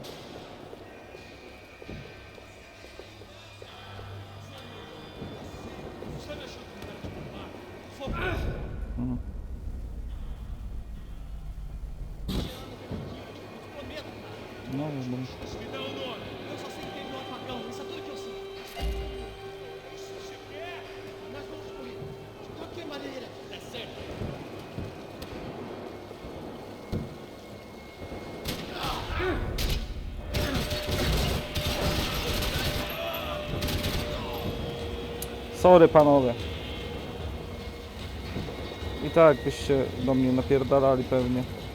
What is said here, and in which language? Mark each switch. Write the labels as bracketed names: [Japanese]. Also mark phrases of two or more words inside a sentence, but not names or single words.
[Polish] Mhm. No, dobra. [Portuguese] Eu só sei que teve um apagão, isso é tudo que eu sei. Nós vamos correr. De qualquer maneira, dá certo. [Polish] Sorry panowie. I tak byście do mnie napierdalali pewnie.